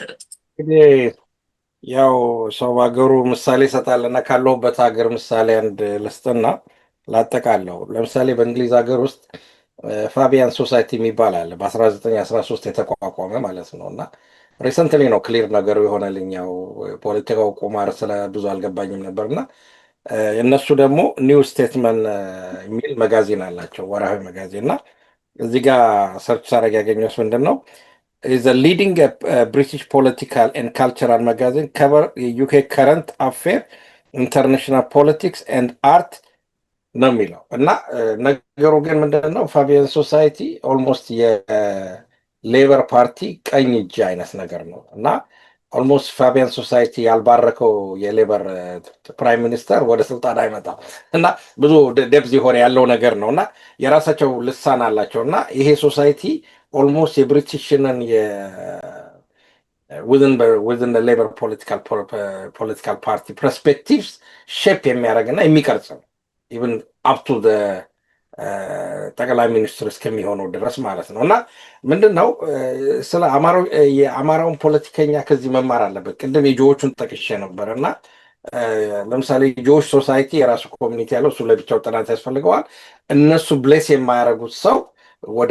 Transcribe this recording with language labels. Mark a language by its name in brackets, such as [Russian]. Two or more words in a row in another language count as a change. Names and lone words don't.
[Amharic] እንግዲህ ያው ሰው ሀገሩ ምሳሌ ይሰጣልና ካለውበት ሀገር ምሳሌ አንድ ልስጥና ላጠቃለው። ለምሳሌ በእንግሊዝ ሀገር ውስጥ ፋቢያን ሶሳይቲ የሚባል አለ በ1913 የተቋቋመ ማለት ነው። እና ሪሰንትሊ ነው ክሊር ነገሩ የሆነልኝ። ያው ፖለቲካው ቁማር ስለ ብዙ አልገባኝም ነበር። እና እነሱ ደግሞ ኒው ስቴትመን የሚል መጋዚን አላቸው፣ ወርሃዊ መጋዚን። እና እዚህ ጋር ሰርች ሳረግ ያገኘሁት ምንድን ነው [English] is a leading British political and cultural magazine cover UK current affair, international politics and art [Amharic] ነው የሚለው። እና ነገሩ ግን ምንድን ነው ፋቢያን ሶሳይቲ ኦልሞስት የሌበር ፓርቲ ቀኝ እጅ አይነት ነገር ነው። እና ኦልሞስት ፋቢያን ሶሳይቲ ያልባረከው የሌበር [English] prime minister [Amharic] ወደ ስልጣን አይመጣም። እና ብዙ ደብዝ የሆነ ያለው ነገር ነው። እና የራሳቸው ልሳን አላቸው። እና ይሄ ሶሳይቲ ኦልሞስት የብሪቲሽንን [English] within the Labour political party perspectives shape [Amharic] የሚያደርግ እና የሚቀርጽ ነው። [English] even up to [Amharic] ጠቅላይ ሚኒስትር እስከሚሆነው ድረስ ማለት ነው። እና ምንድን ነው ስለ የአማራውን ፖለቲከኛ ከዚህ መማር አለበት። ቅድም የጆዎቹን ጠቅሼ ነበር። እና ለምሳሌ ጆዎች ሶሳይቲ የራሱ ኮሚኒቲ ያለው እሱ ለብቻው ጥናት ያስፈልገዋል። እነሱ ብሌስ የማያደርጉት ሰው ወደ